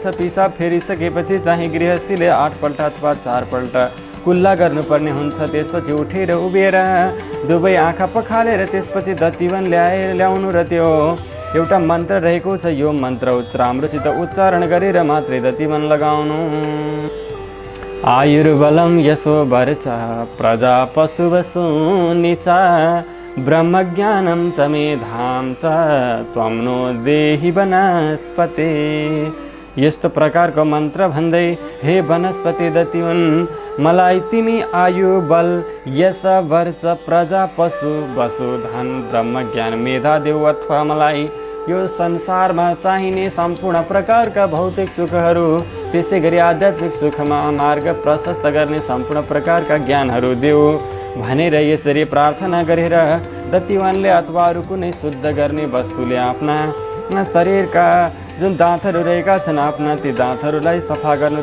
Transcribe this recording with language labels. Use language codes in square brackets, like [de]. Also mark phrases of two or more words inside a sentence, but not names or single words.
[ne] पिसाब फेरिसकेपछि चाहिँ गृहस्थीले 8 पल्ट अथवा 4 पल्ट कुल्ला गर्नुपर्ने हुन्छ। त्यसपछि उठेर उभिएर दुवै आँखा पखालेर त्यसपछि दतिवन ल्याउनु र त्यो एउटा मन्त्र रहेको छ। यो मन्त्र राम्रोसित उच्चारण गरेर मात्रै दतिवन लगाउनु। [sa] आयुर्बलं यशो वर्च प्रजा पशु वसूनि च ब्रह्मज्ञानं च मेधां च त्वं नो देहि वनस्पते। [ne] यस्तो प्रकारको मन्त्र भन्दै हे वनस्पति दतिवन मलाई तिमी आयु बल यश वर्च प्रजा पशु वसु धन ब्रह्मज्ञान मेधा देऊ अथवा मलाई यो संसारमा चाहिने सम्पूर्ण प्रकारका भौतिक सुखहरू त्यसै गरी आध्यात्मिक सुखमा मार्ग प्रशस्त गर्ने सम्पूर्ण प्रकारका ज्ञानहरू देऊ भनेर यसरी प्रार्थना गरेर दतिवनले अथवा अरू कुनै शुद्ध गर्ने वस्तुले आफ्ना शरीरका जुन दाँतहरू रहेका छन् आफ्ना ती दाँतहरूलाई सफा गर्नु।